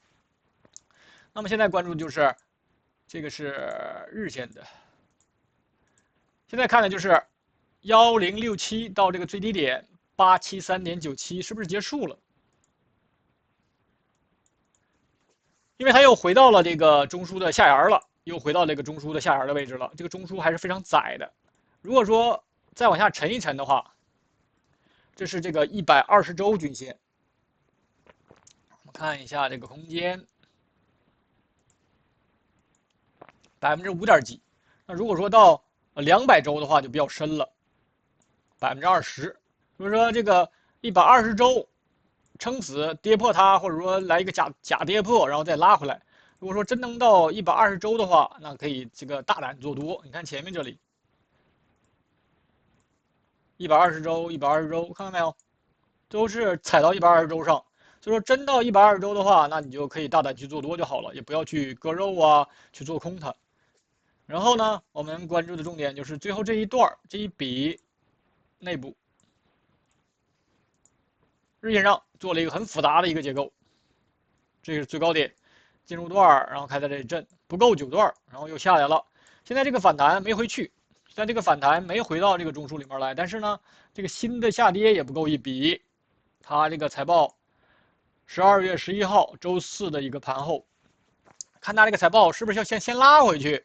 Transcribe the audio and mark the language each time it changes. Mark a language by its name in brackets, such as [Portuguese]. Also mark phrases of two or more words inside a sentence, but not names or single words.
[Chinese] 那麼現在關注就是這個是日線的，現在看的就是1067到這個最低點873.97，是不是結束了？因為它又回到了這個中樞的下沿了，又回到這個中樞的下沿的位置了。這個中樞還是非常窄的。如果說再往下沉一沉的話，這是這個120週均線。我們看一下這個空間，5%點幾。那如果說到200週的話，就比較深了。20%，所以說這個120週撐死跌破它，或者說來一個假跌破，然後再拉回來。如果說真能到 120週的話，那可以這個大膽做多。你看前面這裡， 120周、120周，看到没有？都是踩到120周上。所以说真到120周的話，那你就可以大胆去做多就好了，也不要去割肉啊，去做空它。然后呢，我们关注的重点就是最后这一段这一笔内部日线上做了一个很复杂的一个结構，这是最高点，进入段，然后开在这里震，不夠9 段，然後又下來了。現在這個反彈沒回去，現在這個反彈沒回到這個中樞裡面來，但是呢，這個新的下跌也不夠一筆。它這個財報12月11號週四的一個盤後，看它這個財報是不是要先拉回去？